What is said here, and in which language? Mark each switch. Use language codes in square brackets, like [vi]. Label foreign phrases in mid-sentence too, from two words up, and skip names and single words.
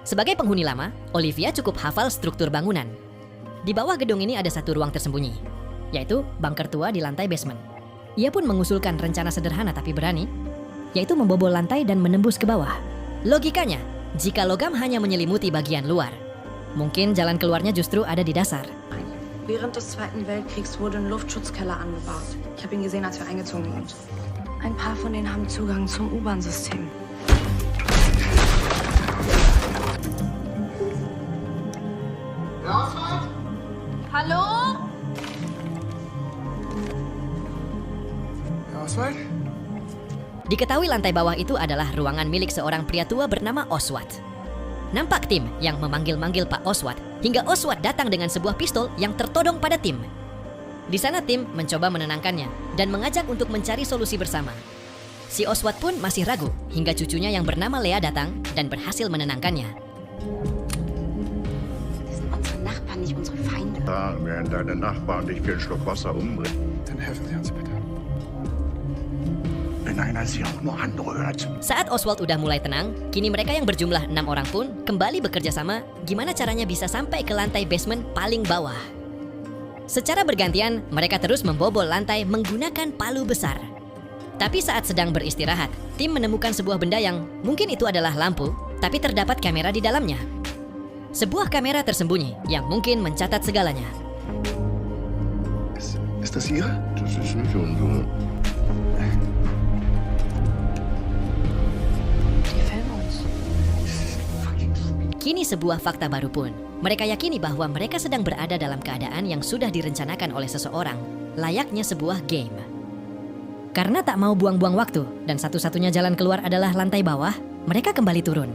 [id] Sebagai penghuni lama, Olivia cukup hafal struktur bangunan. Di bawah gedung ini ada satu ruang tersembunyi, yaitu bunker tua di lantai basement. Ia pun mengusulkan rencana sederhana tapi berani, yaitu membobol lantai dan menembus ke bawah. Logikanya, jika logam hanya menyelimuti bagian luar, mungkin jalan keluarnya justru ada di dasar. [de] Während des Zweiten Weltkriegs wurde ein Luftschutzkeller angebaut. Ich habe ihn gesehen, als wir eingezogen sind. Ein paar von denen haben Zugang zum U-Bahn-System. Hallo? Oswald? [id] Diketahui lantai bawah itu adalah ruangan milik seorang pria tua bernama Oswald. Nampak Tim yang memanggil-manggil Pak Oswald hingga Oswald datang dengan sebuah pistol yang tertodong pada Tim. Di sana Tim mencoba menenangkannya dan mengajak untuk mencari solusi bersama. Si Oswald pun masih ragu hingga cucunya yang bernama Lea datang dan berhasil menenangkannya. [de] Das sind unsere Nachbarn, nicht unsere Feinde. Da werden deine Nachbarn dich für einen Schluck Wasser umbringen. Dann helfen Sie uns bitte. Wenn einer sich auch nur anrührt. [id] Saat Oswald udah mulai tenang, kini mereka yang berjumlah 6 orang pun kembali bekerja sama gimana caranya bisa sampai ke lantai basement paling bawah. Secara bergantian, mereka terus membobol lantai menggunakan palu besar. Tapi saat sedang beristirahat, Tim menemukan sebuah benda yang mungkin itu adalah lampu, tapi terdapat kamera di dalamnya. Sebuah kamera tersembunyi yang mungkin mencatat segalanya. [de] Ist das Ihre? Das ist nicht unsere. Die filmen uns. [id] Kini sebuah fakta baru pun. Mereka yakini bahwa mereka sedang berada dalam keadaan yang sudah direncanakan oleh seseorang, layaknya sebuah game. Karena tak mau buang-buang waktu dan satu-satunya jalan keluar adalah lantai bawah, mereka kembali turun.